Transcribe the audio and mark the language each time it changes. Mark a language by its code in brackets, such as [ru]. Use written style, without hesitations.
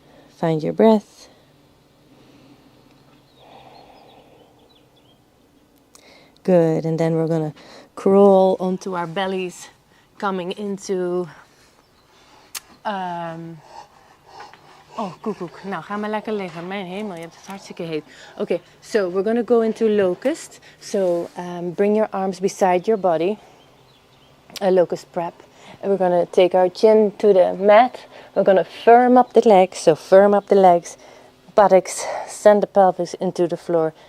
[en] Find your breath. Good, and then we're going to crawl onto our bellies, coming into... [nl] Oh, koekoek. Nou, ga maar lekker liggen. Mijn hemel, je hebt het hartstikke heet. [en] Okay, so we're going to go into locust. So bring your arms beside your body. A locust prep. And we're going to take our chin to the mat. We're going to firm up the legs. So firm up the legs. Buttocks, send the pelvis into the floor.